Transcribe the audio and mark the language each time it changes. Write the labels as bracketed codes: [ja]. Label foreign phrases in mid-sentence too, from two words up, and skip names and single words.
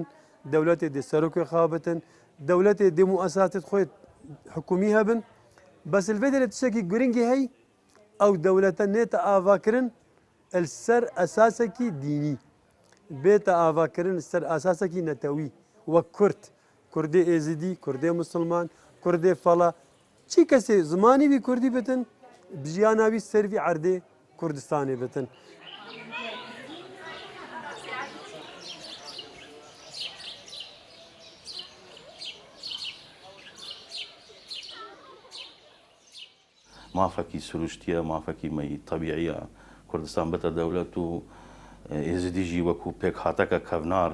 [ku] dewletê dê serokê xwe hebitin dewletê dê muesasatê xwe hikûmî hebin bes li vê derê tiştekî giringî hey ew dewlete nête avakirin li ser esasekî dînî bête avakirin li ser esasekî netewî wek Kurd Kurdê êzidî Kurdê Musilman Kurdê fala çi kesê zimanî wî Kurdî bitin bi jiyana wî ser vî erdê Kurdistanê bitin. مافەکی سروشتیە مافەکی مەی تەبیعیە کوردستان بتە دەولەت و ێزدیژی وەکو پێک هاتەکە کەڤنار